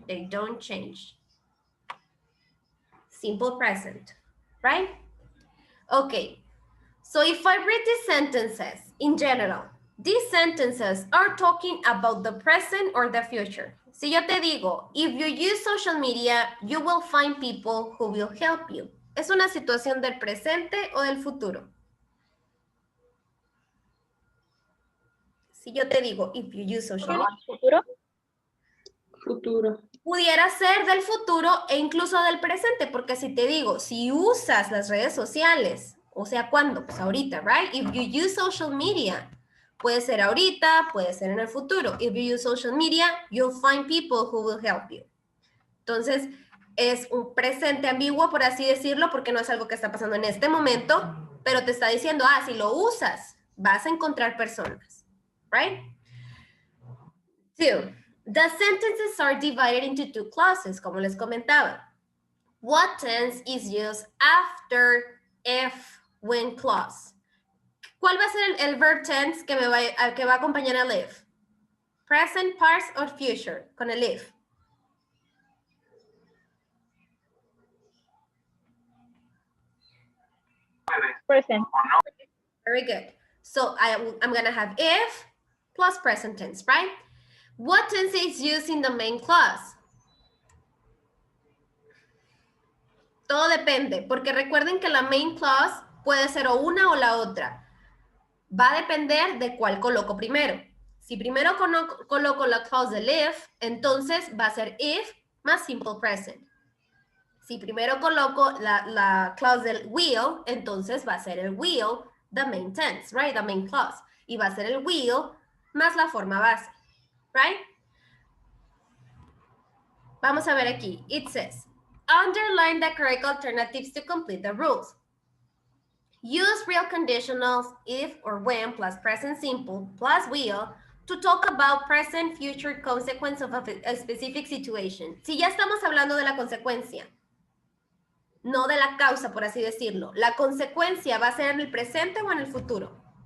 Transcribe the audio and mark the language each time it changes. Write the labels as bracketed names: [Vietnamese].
[English] They don't change. Simple present, right? Okay, so if I read these sentences in general, these sentences are talking about the present or the future. [Spanish] Si yo te digo, [English] if you use social media, you will find people who will help you. [Spanish] ¿Es una situación del presente o del futuro? Si yo te digo, [English] if you use social media. [Spanish] ¿Futuro? Futuro. Pudiera ser del futuro e incluso del presente, porque si te digo, si usas las redes sociales, o sea, ¿cuándo? Pues ahorita, right? [English] If you use social media, [Spanish] puede ser ahorita, puede ser en el futuro. [English] If you use social media, you'll find people who will help you. [Spanish] Entonces, es un presente ambiguo, por así decirlo, porque no es algo que está pasando en este momento, pero te está diciendo, si lo usas, vas a encontrar personas, right? [English] 2. The sentences are divided into 2 clauses, [Spanish] como les comentaba. [English] What tense is used after if, when clause? [Spanish] ¿Cuál va a ser el verb tense que va a acompañar al if? [English] Present, past, or future, con el if. Present. Very good. So I'm going to have if plus present tense, right? What tense is used in the main clause? [Spanish] Todo depende, porque recuerden que la main clause puede ser o una o la otra. Va a depender de cuál coloco primero. Si primero coloco la clause del if, entonces va a ser if más simple present. Si primero coloco la clause del will, entonces va a ser el will, the main tense, right? The main clause. Y va a ser el will más la forma base, right? Vamos a ver aquí. [English] It says, underline the correct alternatives to complete the rules. Use real conditionals if or when plus present simple plus will to talk about present future consequence of a specific situation. [Spanish] Si ya estamos hablando de la consecuencia, no de la causa, por así decirlo. ¿La consecuencia va a ser en el presente o en el futuro?